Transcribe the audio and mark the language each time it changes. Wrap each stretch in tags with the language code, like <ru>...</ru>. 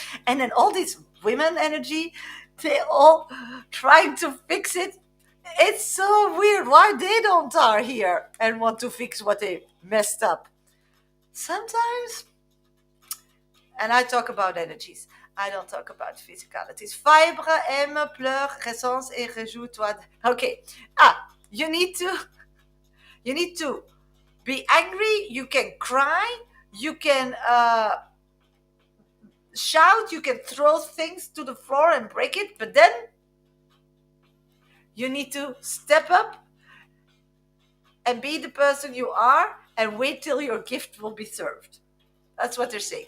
<en>And then all this women energy, they all trying to fix it. It's so weird why they don't are here and want to fix what they messed up. Sometimes, and I talk about energies, I don't talk about physicalities.</en> <fr>Fibre, aime, pleure, ressens et réjouis-toi.</fr> <en>Okay. You need to be angry, you can cry, you can shout, you can throw things to the floor and break it, but then you need to step up and be the person you are and wait till your gift will be served. That's what they're saying.</en>